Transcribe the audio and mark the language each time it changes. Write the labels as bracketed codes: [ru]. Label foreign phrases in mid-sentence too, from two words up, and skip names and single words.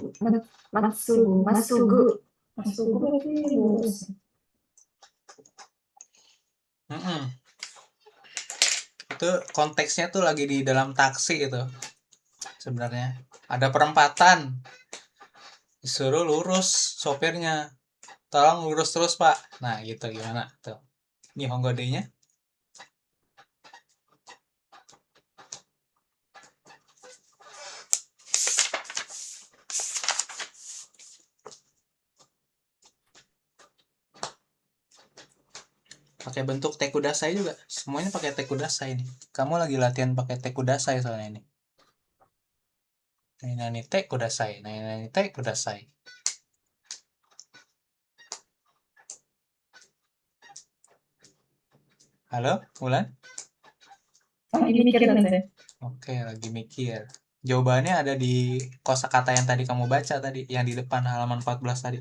[id] Matsugu. Masugu. Masugu berarti lurus. Mm-mm. Itu konteksnya tuh lagi di dalam taksi itu. Sebenarnya ada perempatan. Disuruh lurus sopirnya. Tolong lurus terus, Pak. Nah, gitu gimana tuh? Nihongo D-nya. Pakai bentuk tekudasai juga. Semuanya pakai tekudasai nih. Kamu lagi latihan pakai tekudasai soalnya ini. [ja] Nani tekudasai, nani tekudasai. [id] Halo, Mulan? Lagi mikir saja. Oke, lagi mikir. Jawabannya ada di kosakata yang tadi kamu baca tadi, yang di depan halaman 14 tadi.